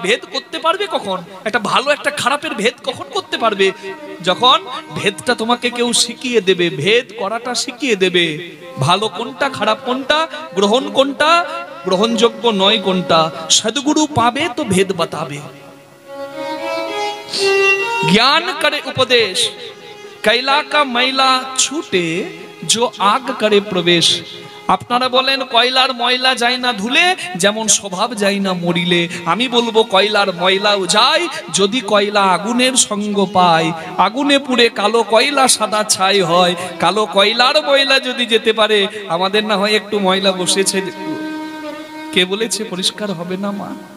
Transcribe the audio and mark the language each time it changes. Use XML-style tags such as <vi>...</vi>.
<bn>ভেদ করতে পারবে কখন? একটা ভালো একটা খারাপের ভেদ কখন করতে পারবে? যখন ভেদটা তোমাকে কেউ শিখিয়ে দেবে, ভেদ করাটা শিখিয়ে দেবে। ভালো কোনটা, খারাপ কোনটা, গ্রহণ কোনটা, গ্রহণযোগ্য নয় কোনটা। সদ্গুরু পাবে তো ভেদ বাতাবে।</bn> <hi>ज्ञान करे उपदेश, कैला का मैला छूटे जो आग करे प्रवेश।</hi> <bn>আপনারা বলেন কয়লার ময়লা যায় না ধুলে, যেমন স্বভাব যায় না মরিলে। আমি বলবো কয়লার ময়লাও যায় যদি কয়লা আগুনের সঙ্গ পায়। আগুনে পুড়ে কালো কয়লা সাদা ছাই হয়। কালো কয়লার ময়লা যদি যেতে পারে, আমাদের না হয় একটু ময়লা বসেছে, কে বলেছে পরিষ্কার হবে না মা?</bn>